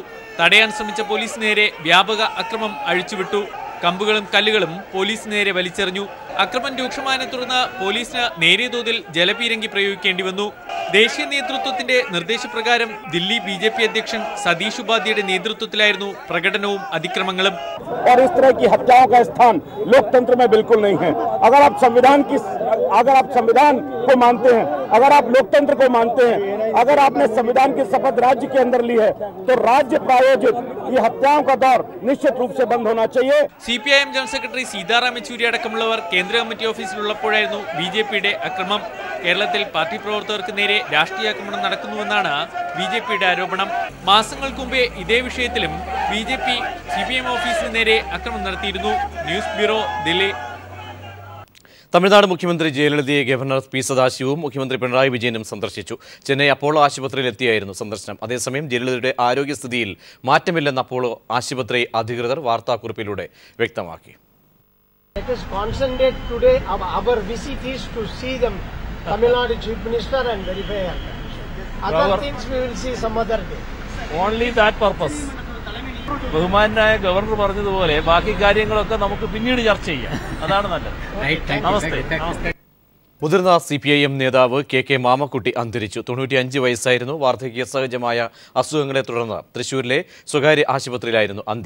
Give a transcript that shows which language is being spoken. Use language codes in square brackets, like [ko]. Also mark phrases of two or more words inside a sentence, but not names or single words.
[ml] തടയാൻ ശ്രമിച്ച പോലീസിന് നേരെ വ്യാപക അക്രമം അഴിച്ചുവിട്ടു. കമ്പുകളും കല്ലുകളും പോലീസിന് നേരെ വലിച്ചെറിഞ്ഞു. അക്രമം രൂക്ഷമായതിനെ തുടർന്ന് പോലീസിന് നേരിയ തോതിൽ ജലപീരങ്കി പ്രയോഗിക്കേണ്ടി വന്നു. ദേശീയ നേതൃത്വത്തിന്റെ നിർദ്ദേശപ്രകാരം ദില്ലി BJP അധ്യക്ഷൻ സതീഷ് ഉപാധ്യയുടെ നേതൃത്വത്തിലായിരുന്നു പ്രകടനവും അതിക്രമങ്ങളും. [hi] और इस तरह की हत्याओं का स्थान लोकतंत्र में बिल्कुल नहीं है। अगर आप संविधान को मानते हैं, अगर आप लोकतंत्र को मानते हैं, अगर आपने संविधान की शपथ राज्य के अंदर ली है, तो राज्य प्रायोजित ये हत्याओं का दौर निश्चित रूप से बंद होना चाहिए. [ml] CPIM ജനറൽ സെക്രട്ടറി സീതാറാം യെച്ചൂരി അടക്കമുള്ളവർ കേന്ദ്ര കമ്മിറ്റി ഓഫീസിലുള്ളപ്പോഴായിരുന്നു BJPയുടെ ആക്രമണം. കേരളത്തിൽ പാർട്ടി പ്രവർത്തകർക്ക് നേരെ രാഷ്ട്രീയ ആക്രമണം നടക്കുന്നുവെന്നാണ് BJPയുടെ ആരോപണം. മാസങ്ങൾക്ക് മുമ്പേ ഇതേ വിഷയത്തിലും BJP CPIM ഓഫീസിന് നേരെ ആക്രമണം നടത്തിയിരുന്നു. [en] news bureau, ദില്ലി. [ml] തമിഴ്നാട് മുഖ്യമന്ത്രി ജയലളിതയെ ഗവർണർ പി സദാശിവവും മുഖ്യമന്ത്രി പിണറായി വിജയനും സന്ദർശിച്ചു. ചെന്നൈ അപ്പോളോ ആശുപത്രിയിൽ എത്തിയായിരുന്നു സന്ദർശനം. അതേസമയം ജയലളിതയുടെ ആരോഗ്യസ്ഥിതിയിൽ മാറ്റമില്ലെന്ന് അപ്പോളോ ആശുപത്രി അധികൃതർ വാർത്താക്കുറിപ്പിലൂടെ വ്യക്തമാക്കി. [en] Let us concentrate today. Our visit is to see the Tamil Nadu Chief Minister and verify her. Other things we will see some other day. Only that purpose. [ml] ബഹുമാനായ ഗവർണർ പറഞ്ഞതുപോലെ ബാക്കി കാര്യങ്ങളൊക്കെ നമുക്ക് പിന്നീട് ചർച്ച ചെയ്യാം. അതാണ് നല്ലത്. നമസ്തേ. മുതിർന്ന CPIM നേതാവ് KK മാമക്കുട്ടി അന്തരിച്ചു. 95 വയസ്സായിരുന്നു. വാർദ്ധക്യ സഹജമായ അസുഖങ്ങളെ തുടർന്ന് തൃശൂരിലെ സ്വകാര്യ ആശുപത്രിയിലായിരുന്നു അന്ത്യം.